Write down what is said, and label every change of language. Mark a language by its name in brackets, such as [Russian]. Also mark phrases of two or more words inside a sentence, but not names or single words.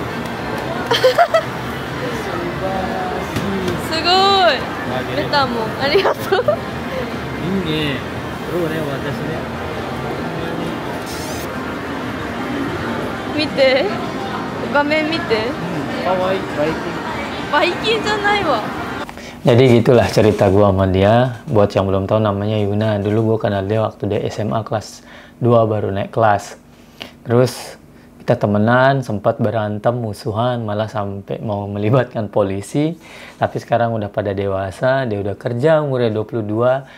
[Japanese] すごい。出たもん。ありがとう。いいね。そうね、私ね。見て。画面見て。かわいい。バイキンじゃないわ。 [Indonesian] Jadi gitulah cerita gua sama dia. Buat yang belum tahu namanya Yuna. Dulu gua kenal dia waktu dia SMA kelas 2 baru naik kelas. Terus kita temenan, sempat berantem, musuhan, malah sampai mau melibatkan polisi. Tapi sekarang udah pada dewasa, dia udah kerja umurnya 22.